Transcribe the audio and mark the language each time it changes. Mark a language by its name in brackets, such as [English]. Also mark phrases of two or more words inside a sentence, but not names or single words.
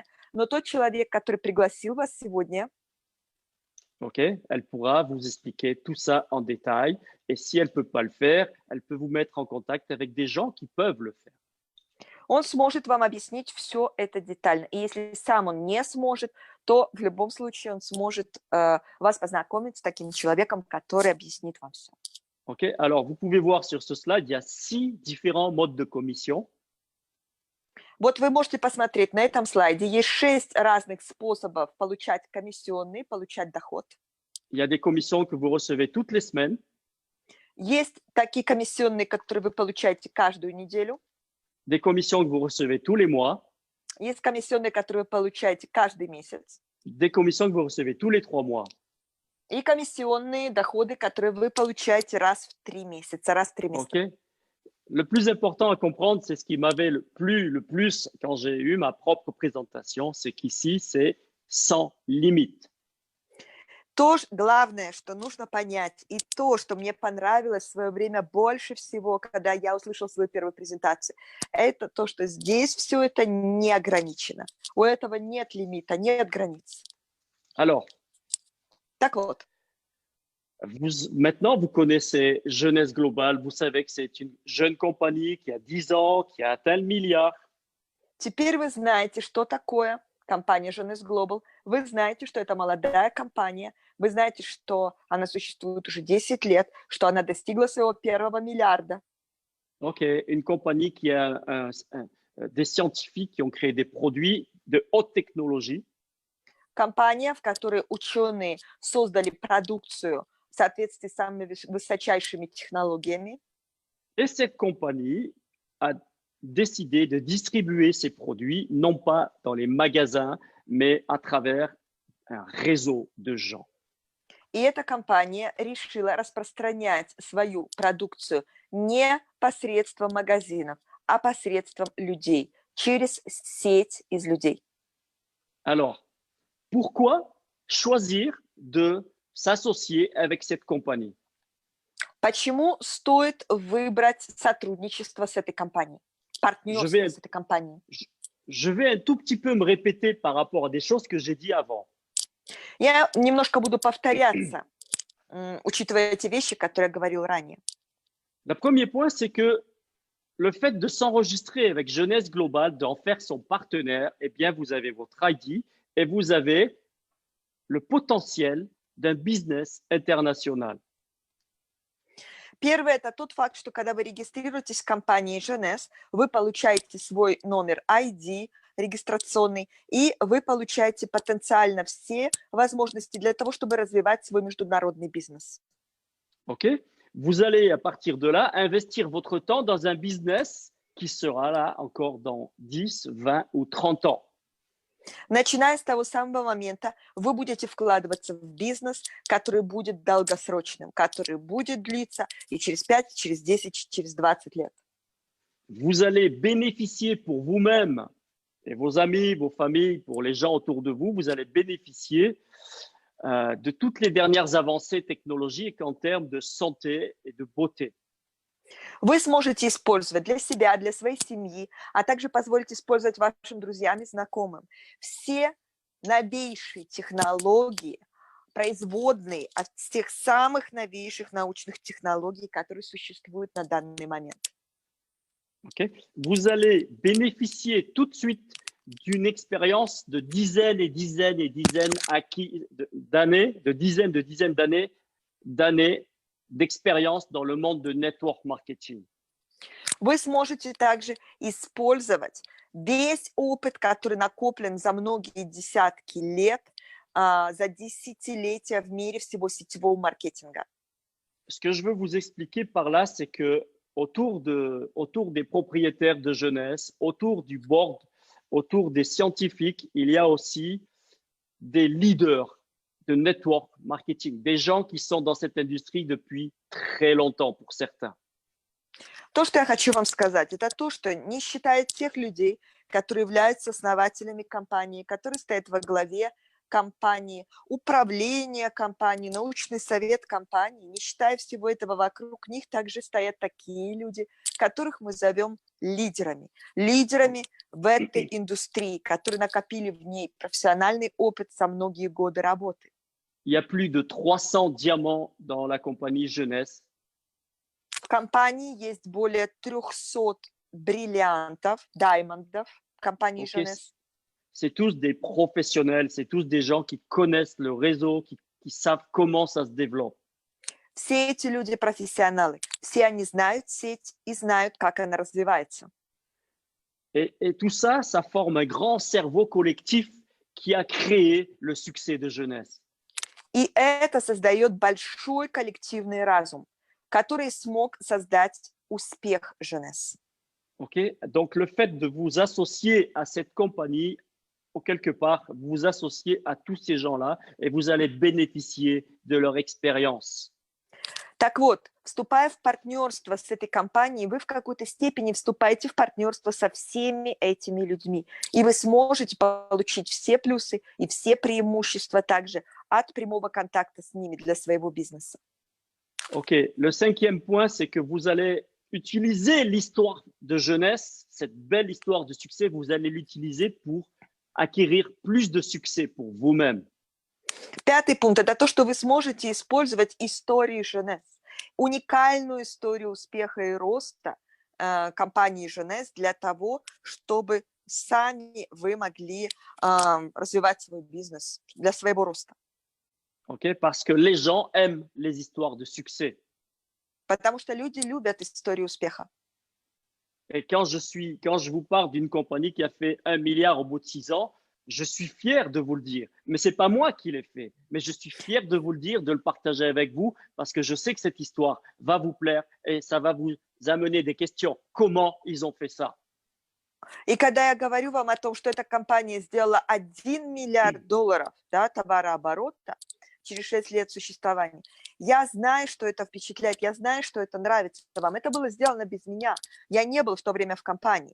[Russian] Но тот человек, который пригласил вас сегодня… [French] OK, elle pourra vous expliquer tout ça en détail. Et si elle ne peut pas le faire, elle peut vous mettre en contact avec des gens qui peuvent le faire. [Russian] Он сможет вам объяснить все это детально. И если сам он не сможет, то в любом случае он сможет вас познакомить с таким человеком, который объяснит вам все. [French] OK, alors vous pouvez voir sur ce slide, il y a 6 différents modes de commission. [Russian] Вот вы можете посмотреть на этом слайде. Есть 6 разных способов получать комиссионные, получать доход. [French] Il y a des commissions que vous recevez toutes les semaines. [Russian] Есть такие комиссионные, которые вы получаете каждую неделю. [French] Des commissions que vous recevez tous les mois. [Russian] Есть комиссионные, которые вы получаете каждый месяц. [French] Des commissions que vous recevez tous les 3 mois. [Russian] И комиссионные доходы, которые вы получаете раз в 3 месяца, раз в триместр. [French] Okay. Le plus important à comprendre, c'est ce qui m'avait le plus quand j'ai eu ma propre présentation, c'est qu'ici, c'est sans limite. [Russian] То, главное, что нужно понять, и то, что мне понравилось в свое время больше всего, когда я услышала свою первую презентацию, это то, что здесь все это не ограничено. У этого нет лимита, нет границ. [French] Alors, [Russian] так вот. [French] Maintenant, vous connaissez Jeunesse Globale, vous savez que c'est une jeune compagnie qui a 10 ans, qui a atteint le milliard. [Russian] Теперь вы знаете, что такое компания Jeunesse Global. Вы знаете, что это молодая компания. Вы знаете, что она существует уже 10 лет, что она достигла своего первого миллиарда. [French] Ok, une compagnie qui a des scientifiques qui ont créé des produits de haute technologie. [Russian] Компания, в которой ученые создали продукцию в соответствии с самыми высочайшими технологиями. [French] Et cette compagnie a décidé de distribuer ses produits, non pas dans les magasins, mais à travers un réseau de gens. [Russian] И эта компания решила распространять свою продукцию не посредством магазинов, а посредством людей, через сеть из людей. [French] Alors, pourquoi choisir de s'associer avec cette compagnie? [Russian] Почему стоит выбрать сотрудничество с этой компанией, партнерство с этой компанией? [French] Je vais un tout petit peu me répéter par rapport à des choses que j'ai dit avant. [Russian] Я немножко буду повторяться, учитывая эти вещи, которые я говорил ранее. [French] Le premier point, c'est que le fait de s'enregistrer avec Jeunesse Globale, d'en faire son partenaire, eh bien, vous avez votre ID et vous avez le potentiel d'un business international. [Russian] Первое – это тот факт, что когда вы регистрируетесь в компании Jeunesse, вы получаете свой номер ID регистрационный, и вы получаете потенциально все возможности для того, чтобы развивать свой международный бизнес. OK? [French] Vous allez, à partir de là, investir votre temps dans un business qui sera là encore dans 10, 20 ou 30 ans. [Russian] Начиная с того самого момента, вы будете вкладываться в бизнес, который будет долгосрочным, который будет длиться и через 5, через 10, через 20 лет. [French] Vous allez bénéficier pour vous-même et vos amis, vos familles, pour les gens autour de vous, vous allez bénéficier de toutes les dernières avancées technologiques en termes de santé et de beauté. [Russian] Вы сможете использовать для себя, для своей семьи, а также позволить использовать вашим друзьям и знакомым все новейшие технологии, производные от тех самых новейших научных технологий, которые существуют на данный момент. [French] Okay. Vous allez bénéficier tout de suite d'une expérience de dizaines et dizaines et dizaines d'années, de dizaines d'années d'expérience dans le monde de [English] network marketing. [Russian] Вы сможете также использовать весь опыт, который накоплен за многие десятки лет, за десятилетия в мире всего сетевого маркетинга. [French] Ce que je veux vous expliquer par là, c'est que autour des propriétaires de Jeunesse, autour du board, autour des scientifiques, il y a aussi des leaders de [English] network marketing, [French] des gens qui sont dans cette industrie depuis très longtemps pour certains. [Russian] То, что я хочу вам сказать, это то, что не считая тех людей, которые являются основателями компании, которые стоят во главе компании, управление компанией, научный совет компании, не считая всего этого вокруг них, также стоят такие люди, которых мы зовем лидерами. Лидерами в этой индустрии, которые накопили в ней профессиональный опыт за многие годы работы. [French] Il y a plus de 300 diamants dans la compagnie Jeunesse. [Russian] В компании есть более 300 бриллиантов, даймондов в компании Jeunesse. [French] C'est tous des professionnels, c'est tous des gens qui connaissent le réseau, qui savent comment ça se développe. [Russian] Все эти люди профессионалы, все они знают сеть и знают, как она развивается. [French] Et tout ça, ça forme un grand cerveau collectif qui a créé le succès de Jeunesse. [Russian] И это создает большой коллективный разум, который смог создать успех Jeunesse. [French] Ok, donc le fait de vous associer à cette compagnie, ou quelque part, vous associez à tous ces gens-là et vous allez bénéficier de leur expérience. [Russian] Так вот, вступая в партнерство с этой компанией, вы в какой-то степени вступаете в партнерство со всеми этими людьми. И вы сможете получить все плюсы и все преимущества также от прямого контакта с ними для своего бизнеса. [French] Ok, le cinquième point, c'est que vous allez utiliser l'histoire de jeunesse, cette belle histoire de succès, vous allez l'utiliser pour acquérir plus de succès pour vous-même. [Russian] Пятый пункт – это то, что вы сможете использовать историю Jeunesse, уникальную историю успеха и роста компании Jeunesse для того, чтобы сами вы могли развивать свой бизнес для своего роста. [French] Okay, parce que les gens aiment les histoires de succès. [Russian] Потому что люди любят историю успеха. [French] Et quand je vous parle d'une compagnie qui a fait 1 milliard au bout de 6 ans, je suis fier de vous le dire. Mais ce n'est pas moi qui l'ai fait, mais je suis fier de vous le dire, de le partager avec vous, parce que je sais que cette histoire va vous plaire et ça va vous amener des questions. Comment ils ont fait ça? [Russian] И когда я говорю вам о том, что эта компания сделала $1 миллиард, да, товарооборота через 6 лет существования, я знаю, что это впечатляет, я знаю, что это нравится вам. Это было сделано без меня. Я не был в то время в компании.